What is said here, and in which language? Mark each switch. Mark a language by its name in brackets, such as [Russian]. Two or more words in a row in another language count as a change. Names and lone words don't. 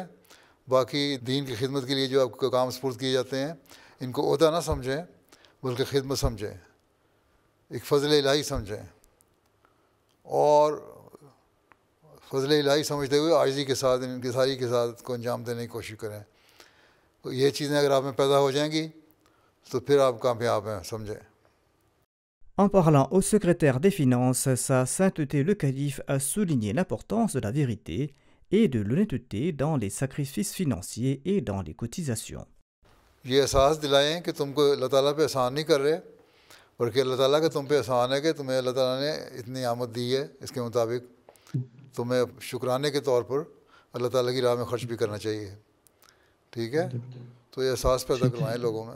[Urdu] باقی دین کی خدمت کے لیے جو آپ کو کام سپرد کیے جاتے ہیں ان کو عہدہ نہ سمجھیں بلکہ خدمت سمجھیں, ایک فضل الہی سمجھیں, اور فضل الہی سمجھتے ہوئے عاجزی کے ساتھ, انکساری کے ساتھ کو انجام دینے کی کوشش کریں. تو یہ چیزیں اگر آپ میں پیدا ہو جائیں گی تو پھر آپ کامیاب ہیں, سمجھیں. [French] En parlant au secrétaire des Finances, Sa Sainteté le Calife a souligné l'importance de la vérité et de l'honnêteté dans les sacrifices financiers et dans les cotisations. [Urdu] یہ احساس دلائیں کہ تم کو اللہ تعالیٰ پہ احسان نہیں کر رہے, بلکہ اللہ تعالیٰ کا تم پہ احسان ہے کہ تمہیں اللہ تعالیٰ نے اتنی آمد دی ہے, اس کے مطابق تمہیں شکرانے کے طور پر اللہ تعالیٰ کی راہ میں خرچ بھی کرنا چاہیے. ٹھیک ہے, تو یہ احساس پیدا کروائیں لوگوں میں.